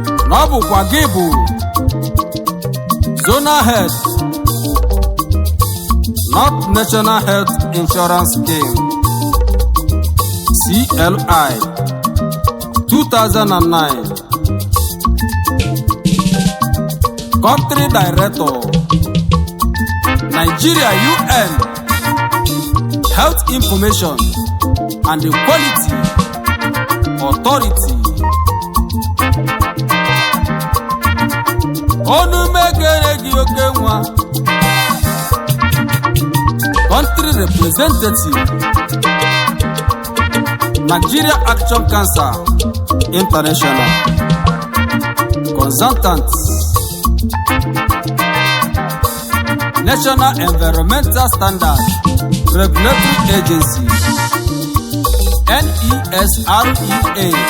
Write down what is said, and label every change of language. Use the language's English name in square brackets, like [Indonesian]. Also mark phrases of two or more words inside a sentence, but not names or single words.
[Igbo] Na ọ bụkwa gị bụ [English] Zonal Head, North National Health Insurance Scheme, C L I, two thousand and nine. Country Director, Nigeria U N, Health Information and Quality Authority. [Igbo] Onu mekere gị oke nwa. [English] Country Representative, Nigeria Action Cancer International. Consultant, National Environmental Standard Regulatory Agency, N E S R E A.